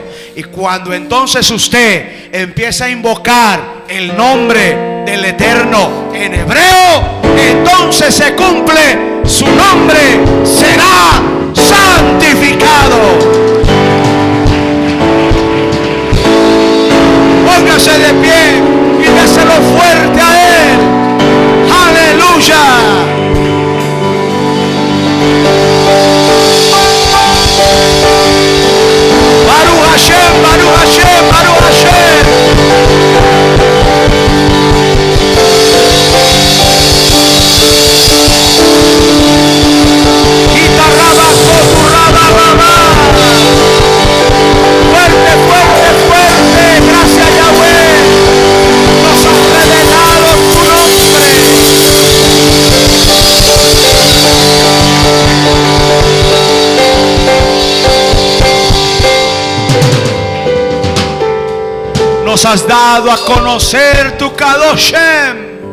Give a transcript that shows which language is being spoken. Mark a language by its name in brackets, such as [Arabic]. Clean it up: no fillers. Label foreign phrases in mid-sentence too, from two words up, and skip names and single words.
[Spanish] Y cuando entonces usted empieza a invocar el nombre del Eterno en hebreo, entonces se cumple, su nombre será santificado. Póngase de pie y déselo fuerte a Él. Aleluya. [Hebrew] ברוך השם, ברוך השם, ברוך השם. Guitarraba, coturraba, babá. [Spanish] Fuerte, fuerte, fuerte. Gracias, Yahweh. Nos has revelado tu nombre. Nos has dado a conocer tu Kadoshem.